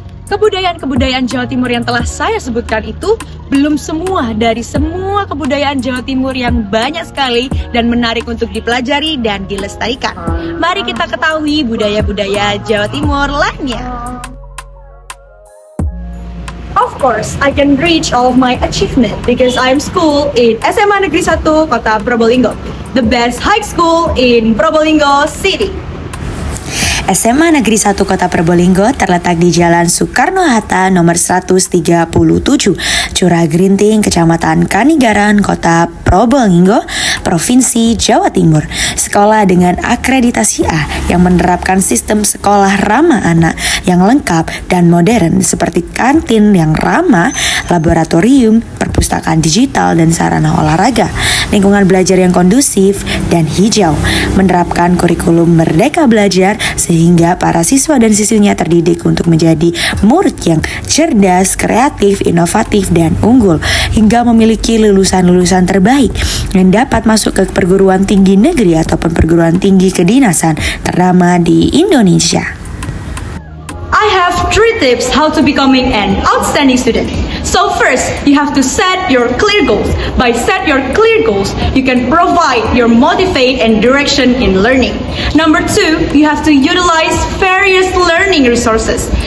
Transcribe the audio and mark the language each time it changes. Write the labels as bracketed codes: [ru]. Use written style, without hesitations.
[id] Kebudayaan-kebudayaan Jawa Timur yang telah saya sebutkan itu belum semua dari semua kebudayaan Jawa Timur yang banyak sekali dan menarik untuk dipelajari dan dilestarikan. Mari kita ketahui budaya-budaya Jawa Timur lainnya. [en] Of course, I can reach all of my achievement because I am school in SMA Negeri 1 Kota Probolinggo, the best high school in Probolinggo City. [id] SMA Negeri 1 Kota Probolinggo terletak di Jalan Soekarno-Hatta nomor 137, Curah Gerinting, Kecamatan Kanigaran, Kota Probolinggo, Provinsi Jawa Timur. Sekolah dengan akreditasi A yang menerapkan sistem sekolah ramah anak yang lengkap dan modern seperti kantin yang ramah, laboratorium, perpustakaan digital, dan sarana olahraga. Lingkungan belajar yang kondusif dan hijau, menerapkan kurikulum Merdeka Belajar sehingga para siswa dan siswinya terdidik untuk menjadi murid yang cerdas, kreatif, inovatif, dan unggul hingga memiliki lulusan-lulusan terbaik yang dapat masuk ke perguruan tinggi negeri ataupun perguruan tinggi kedinasan ternama di Indonesia. [en] I have 3 tips how to becoming an outstanding student. So first, you have to set your clear goals. By set your clear goals, you can provide your motivate and direction in learning. Number 2, you have to utilize various learning resources.